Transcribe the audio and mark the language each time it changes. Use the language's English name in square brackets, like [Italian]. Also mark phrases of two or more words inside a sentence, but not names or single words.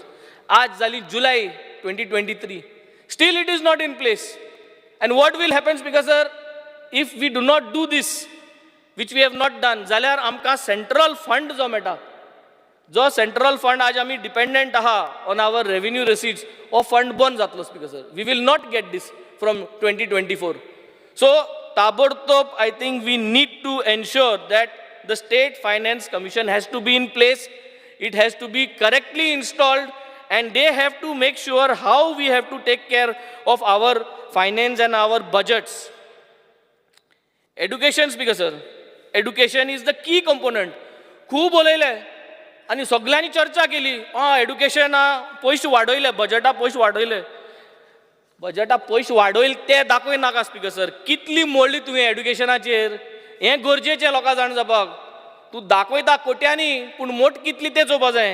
[Konkani] आज जाली [English] July 2023. Still it is not in place. And what will happen, Speaker sir, if we do not do this, which we have not done, [Konkani] जाल्यार आमकां [English] central fund [Konkani] जो मेळटा, जो [English] central fund [Konkani] आज आमी डिपेंडंट आहा [English] on our revenue receipts, [Konkani] हो फंड बंद जातलो [English] Speaker sir. we will not get this from 2024. so ताबडतोब I think we need to ensure that the state finance commission has to be in place. It has to be correctly installed. And they have to make sure how we have to take care of our finance and our budgets. Education, Speaker sir. Education is the key component. [Konkani] खूब उलयले आनी सगळ्यांनी चर्चा केली. एड्युकेशन पयशे वाडयले, बजटा पयशे वाडयले. बजटा पयशे वाडयले ते दाखय नाका [English] Speaker sir. [Konkani] कितली मोडली तुवें एड्युकेशनाचेर. हें गरजेचें लोकां जाण जावपाक. तूं दाखयता कोट्यांनी पूण मोठ कितली तें चोवपा जाय.